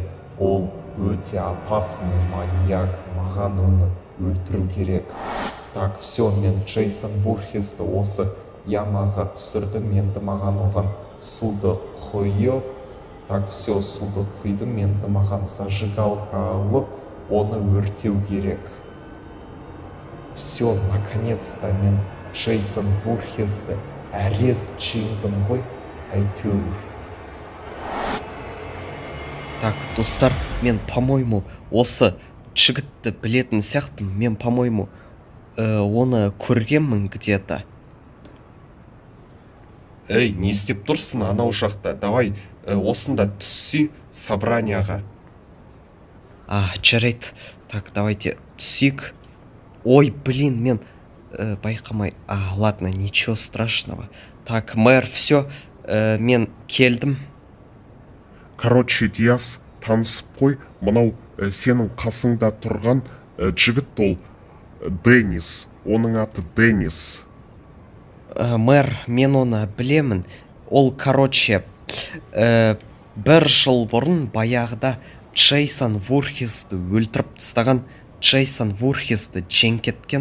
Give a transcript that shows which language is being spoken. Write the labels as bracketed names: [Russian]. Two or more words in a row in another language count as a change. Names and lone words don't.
[Kazakh] Ол өте опасный маньяк. Маған оны өлтіру керек. [Russian] Так, все, [Kazakh] мен Джейсон Voorheesті осы ямаға түсірдім. Енді маған оған суды құйып. [Russian] Так, все, [Kazakh] суды құйдым. Енді маған зажигалка алып, оны өртеу керек. [Russian] Все, наконец-то [Kazakh] мен Джейсон Voorheesті әрест жеңдім ғой, әйтеуір. Так, достар, мен, по-моему, осы жігітті білетін сияқтымын. Мен, по-моему, оны көргенмін где-то. Ей, не істеп тұрсың анау жақта? Давай, осында түссей собранияға. Жарайды. [Russian] Так, давайте [Kazakh] түсейік. Ой, блин, мен байқамай. [Russian] Ладно, ничего страшного. Так, мэр, все, [Kazakh] мен келдім. Короче, Диас, танысып қой, мынау сенің қасыңда тұрған жігіт ол Деннис. Оның аты Деннис. Мэр, мен оны білемін. Ол, короче, бір жыл бұрын баяғыда Джейсон Voorheesті өлтіріп тастаған, Джейсон Voorheesті жеңіп кеткен.